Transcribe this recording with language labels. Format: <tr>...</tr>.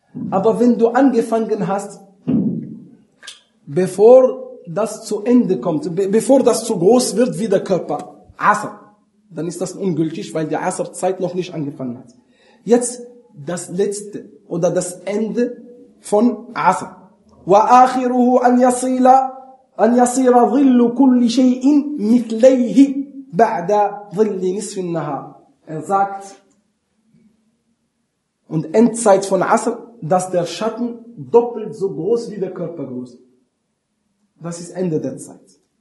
<de>Aber wenn du angefangen hast, bevor das zu Ende kommt, bevor das zu groß wird wie der Körper, Asr, dann ist das ungültig, weil die Asr-Zeit noch nicht angefangen hat. Jetzt das letzte oder das Ende von Asr.</de> <ar>وَآخِرُهُ أَنْ يَصِيرَ ظِلُّ كُلِّ شَيْءٍ مِثْلَيْهِ بَعْدَ ظِلِّ نِصْفِ النَّهَارِ.</ar> <de>Er sagt, und Endzeit von Asr dass der Schatten doppelt so groß wie der Körper groß. Das ist Ende der Zeit.</de>